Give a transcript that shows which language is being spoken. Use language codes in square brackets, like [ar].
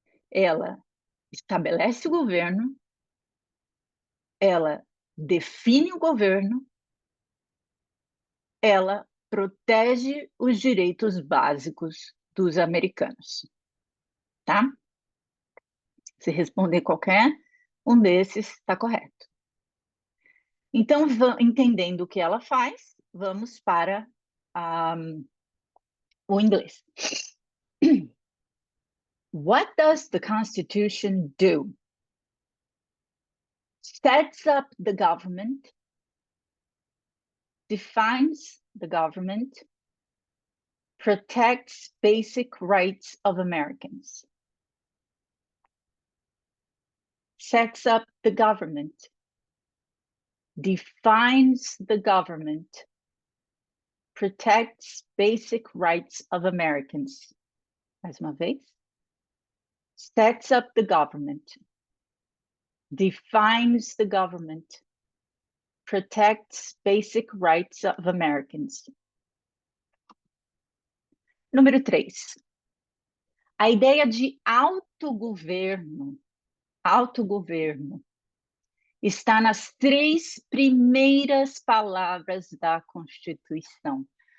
[pt] Ela estabelece o governo, ela define o governo, ela protege os direitos básicos dos americanos, tá? Se responder qualquer um desses, está correto. Então, entendendo o que ela faz, vamos para o inglês. [en] What does the Constitution do? Sets up the government, defines the government, protects basic rights of Americans. Sets up the government, defines the government, protects basic rights of Americans. [pt] Mais uma vez. [en] Sets up the government, defines the government, protects basic rights of Americans. [pt] Número 3. A ideia de autogoverno está nas 3 primeiras palavras da Constituição.